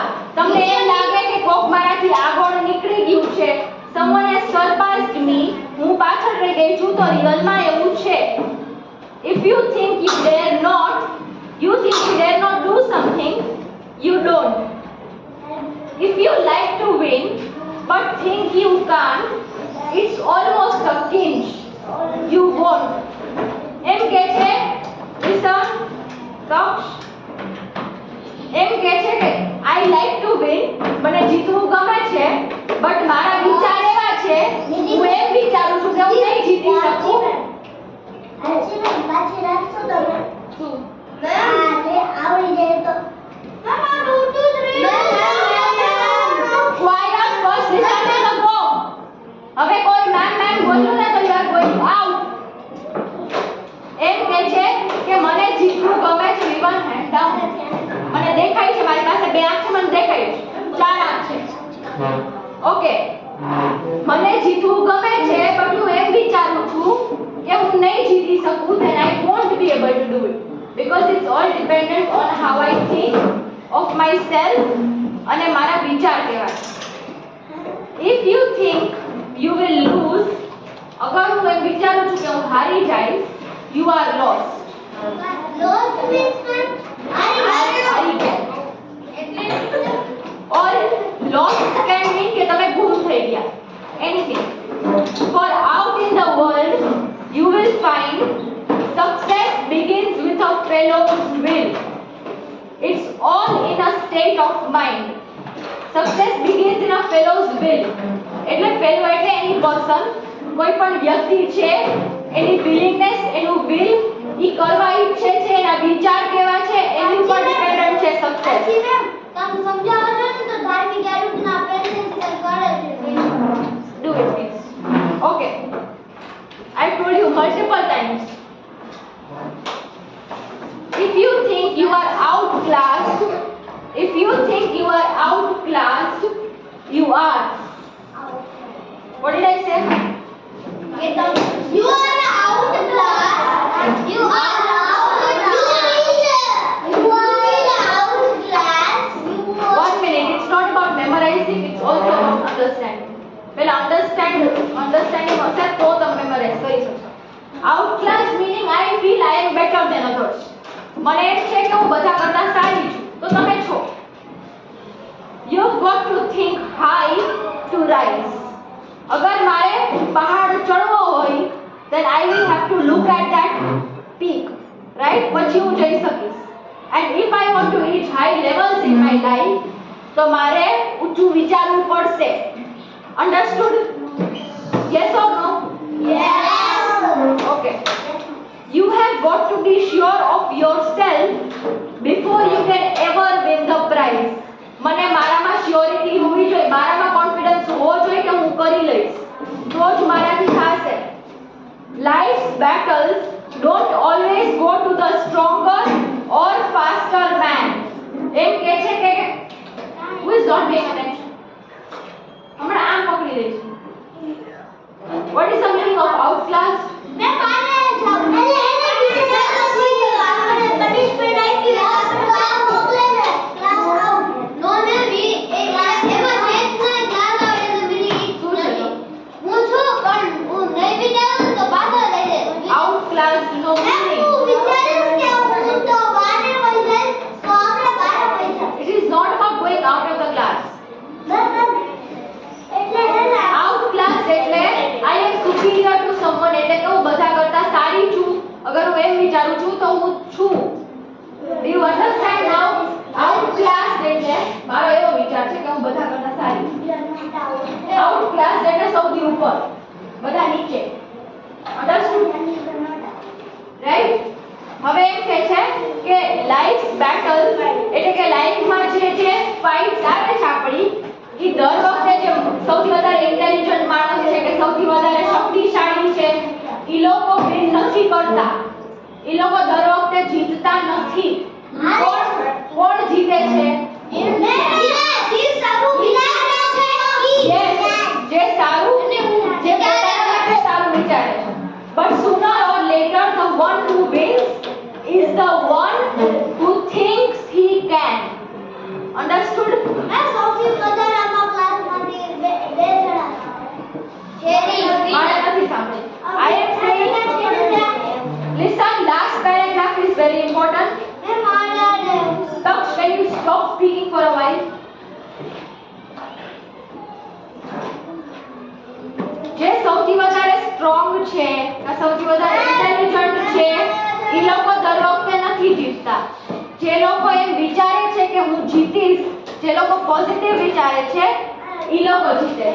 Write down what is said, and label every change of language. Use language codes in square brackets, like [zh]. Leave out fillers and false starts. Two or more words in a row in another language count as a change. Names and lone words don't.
[gu] તમને એમ લાગે કે કોક મારાથી આગળ નીકળી ગયું છે, [en] someone has surpassed me, [gu] હું પાછળ રહી ગઈ છું, તો રિયલમાં એવું છે. [en] If you think you dare not do something, you don't. If you like to win but think you can't, it's almost a cinch. You won't. [gu] એમ કે છે, [en] listen, Daksh. [gu] એમ કે છે કે [en] I like to win, [gu] મને જીતવું ગમે છે, બટ મારા વિચાર એવા છે, હું એમ વિચારું છું કે હું નહીં જીતી શકું. શું? [en] Why not first listen to the poem? [gu] હવે કોઈ મેમ બોલ્યું ને તો [en] you are going out. [gu] એમ કે છે કે મને જીતવું ગમે છે, [en] even hand down. [gu] મને દેખાય છે, મારી પાસે 2 આંખ છે, મને દેખાય છે, 4 આંખ છે. ઓકે, મને જીતવું ગમે છે, પણ હું એમ વિચારું છું કે હું નહીં જીતી શકું, [en] then I won't be able to do it because it's all dependent on how I think of myself [gu] અને મારા વિચાર કેવા છે. [en] If you think [gu] એમ વિચારું છું કે હું હારી જઈશ, [en] you are lost. Lost means that [gu] હારી ગયા. [en] or lost can mean [gu] કે તમે ગુમ થઈ ગયા. [en] anything. For out in the world you will find success begins with a fellow's will. It's all in a state of mind. Success begins in a fellow's will. [gu] એટલે fellow એટલે [en] any person, [gu] કોઈ પણ વ્યક્તિ છે, એની willingness, એનું will, ઈ કરવા ઈચ્છે છે, એના વિચાર કેવા છે એની ઉપર ડિપેન્ડન્ટ છે સક્સેસ. જી મેમ તમે સમજાવો છો ને તો ધાર્મિક આરોપના પ્રેઝન્સ કરે છે. [en] Do it please. Okay. I told you multiple times. If you think you are outclassed, you are. What did I say? You are outclassed. You are outclassed. 1 minute. It's not about memorizing. It's also about understanding. Well, understanding [gu] હશે તો તમે મેમોરાઇઝ કરી શકશો. [en] Outclass meaning I feel I am better than others. [gu] મને એમ છે કે હું બધા કરતા સારી છું, તો તમે છો. [en] You've got to think high to rise. [gu] અગર મારે પહાડ ચડવો હોય, [en] then I will have to look at that peak, right? [gu] પછી હું જઈ શકીશ. [en] And if I want to reach high levels in my life, [gu] તો મારે ઊંચું વિચારવું પડશે. [en] Understood? Yes or no? Yes. Okay. You have got to be sure of yourself before you can ever win the prize. [gu] મને મારામાં શ્યોરિટી હોવી જોઈએ, મારામાં કોન્ફિડન્સ હોવો જોઈએ કે હું કરી લઈશ, તો જ મારાથી થશે. [en] Life's battles don't always go to the stronger or faster man. [gu] એમ કહે છે કે [en] who is not paying attention? [gu] હમણાં આમ પકડી લઈશ. [en] What is the meaning of outclass? [gu] મેં મારે પનિશમેન્ટ આપી ક્લાસ મોકલે છે [en] class out [gu] નો ને વી એ ક્લાસ એમાં મેચ ના ક્લાસ આવે એટલે મીનિંગ શું છે તો? હું છું પણ હું નહીં વિચારું તો પાછળ લઈ લે Outclass નો meaning. હું વિચારું કે હું તો બારે વઈ જાય તો આપણે બારે વઈ જાય [en] It is not about going out of the class. [gu] એટલે હે ને [en] Outclass એટલે I am superior to someone, [gu] એટલે કે હું બધા કરતા સારી છું. અગર હું એમ વિચારું છું તો હું છું. [en] Do you understand now? [gu] Outclass એટલે મારો એવો વિચાર છે કે હું બધા કરતા સારી છું. Outclass એટલે સૌથી ઉપર, બધા નીચે. [en] Understood? Right? [gu] હવે એમ કહે છે કે [en] Life's battle [gu] એટલે કે લાઈફમાં જે ફાઇટ્સ આવે છે આપણી, ઈ દર વખતે જે સૌથી વધારે ઇન્ટેલિજન્ટ માણસ છે કે સૌથી વધારે શક્તિશાળી છે, ઈ લોકો વિન નથી કરતા. ઈ લોકો દર વખતે જીતતા નથી. કોણ જીતે છે? Yes, જે સારું, જે પોતાના માટે સારું વિચારે છે. [en] But sooner or later the one who wins is the one who thinks he can. Understood? [gu] મેં સૌથી વધારે આમાં ક્લાસમાંથી બે જણા મારે નથી સાંભળી. [en] I am saying, listen, last paragraph is very important. [gu] મેં મારા [en] Taksh, can you stop speaking for a while? [gu] જે સૌથી વધારે સ્ટ્રોંગ છે કે સૌથી વધારે ઇન્ટેલિજન્ટ છે, એ લોકો દર વખતે નથી જીતતા. જે લોકો એમ વિચારે છે કે હું જીતીશ, જે લોકો પોઝિટિવ વિચારે છે, એ લોકો જીતે છે.